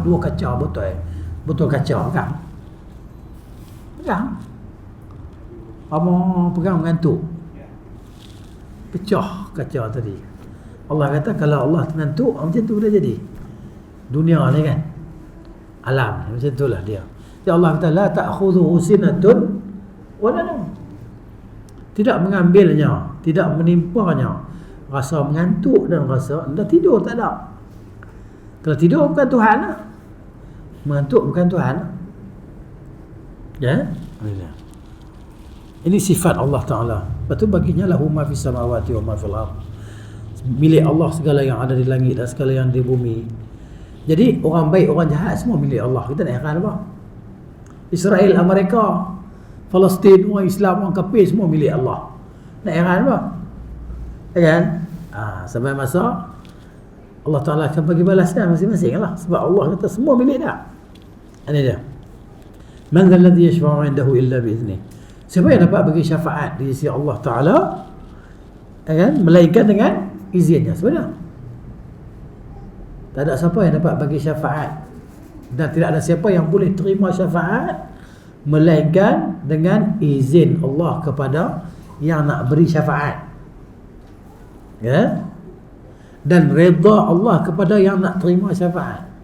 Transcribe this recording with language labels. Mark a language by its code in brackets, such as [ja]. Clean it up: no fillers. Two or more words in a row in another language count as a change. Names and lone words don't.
[ms] 2 kaca botol kaca pegang. Apa pegang mengantuk. Pecah kaca tadi. Allah kata kalau Allah mengantuk, macam tu dah jadi. Dunia ni kan, alam macam itulah dia. Ya Allah kata [ar] لا تأخذه سنة ولا نوم. [ms] Tidak mengambilnya, tidak menimpanya rasa mengantuk dan rasa dah tidur, tak ada. Kalau tidur bukan Tuhan lah. Mengantuk bukan Tuhan lah. Ya? Ini sifat Allah Ta'ala. Lepas tu baginya [ar] له ما في السماوات وما في الأرض. [ms] Milik Allah segala yang ada di langit dan segala yang di bumi. Jadi orang baik, orang jahat semua milik Allah. Kita nak heran apa? Israel, Amerika, Palestin, orang Islam, orang kafir semua milik Allah. Nak heran apa? Kan? Sampai masa Allah Ta'ala akan bagi balasnya masing-masing lah. Sebab Allah kata semua milik dia. Ini dia. [ar] من ذا الذي يشفع عنده إلا بإذنه. [ms] Siapa yang dapat bagi syafaat di sisi Allah Ta'ala, kan? Melainkan dengan izinnya. Sebenarnya tak ada siapa yang dapat bagi syafaat, dan tidak ada siapa yang boleh terima syafaat melainkan dengan izin Allah kepada yang nak beri syafaat, ya, dan redha Allah kepada yang nak terima syafaat.